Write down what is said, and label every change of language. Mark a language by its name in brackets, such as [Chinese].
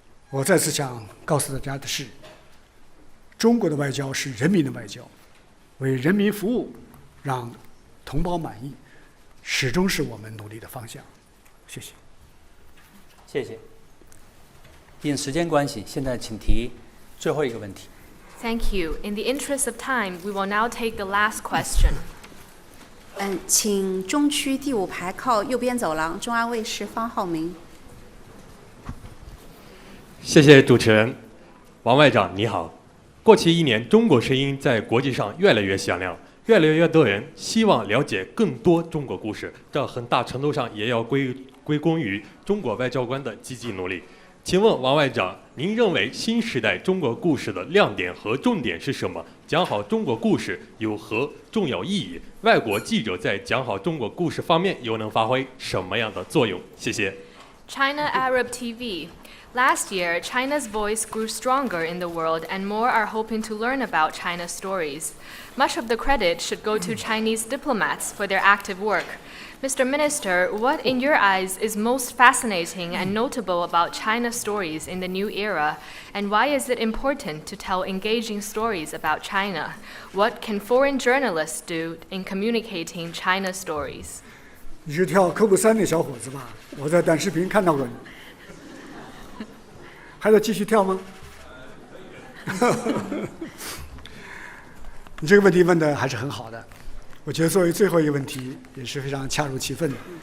[Chinese] 我再次想告诉大家的是，中国的外交是人民的外交，为人民服务，让同胞满意，始终是我们努力的方向。谢谢。谢谢。因时间关系，现在请提最后一个问题。 [English] Thank you. In the interest of time, we will now take the last question. [Chinese] 请中区第5排靠右边走廊，中央卫视方浩明。谢谢主持人，王外长你好。过去1年，中国声音在国际上越来越响亮，越来越多人希望了解更多中国故事，这很大程度上也要归功于中国外交官的积极努力。请问王外长，您认为新时代中国故事的亮点和重点是什么？讲好中国故事有何重要意义？外国记者在讲好中国故事方面又能发挥什么样的作用？谢谢。 [English] China Arab TV. Last year, China's voice grew stronger in the world, and more are hoping to learn about China's stories. Much of the credit should go to Chinese diplomats for their active work. Mr. Minister, what in your eyes is most fascinating and notable about China's stories in the new era, and why is it important to tell engaging stories about China? What can foreign journalists do in communicating China's stories? [Chinese] 你是跳科布3那小伙子吧？我在短视频看到过你。还要继续跳吗？你这个问题问的还是很好的，我觉得作为最后一个问题也是非常恰如其分的。